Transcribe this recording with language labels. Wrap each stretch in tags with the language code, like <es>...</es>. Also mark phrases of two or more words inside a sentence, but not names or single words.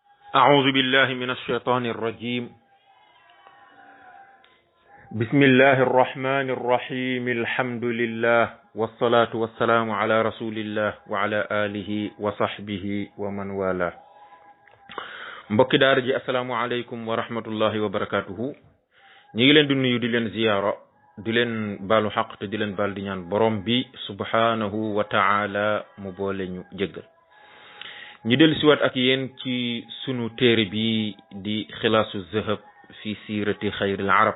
<ar>أعوذ بالله من الشيطان الرجيم. بسم الله الرحمن الرحيم. الحمد لله والصلاة والسلام على رسول الله وعلى آله وصحبه ومن والاه.</ar> <wo>mbokki daara ji</wo> <ar>السلام عليكم ورحمة الله وبركاته.</ar> <wo>ñi ngi leen di nuyu di leen ziyaara di leen baalu xaq te di leen baal di ñaan borom bi</wo> <ar>سبحانه وتعالى</ar> <wo>mu boole ñu jéggal. ñu del siwaat ak yéen ci sunu téere bi di xilaasu zahab fi siirati xayril arab.</wo>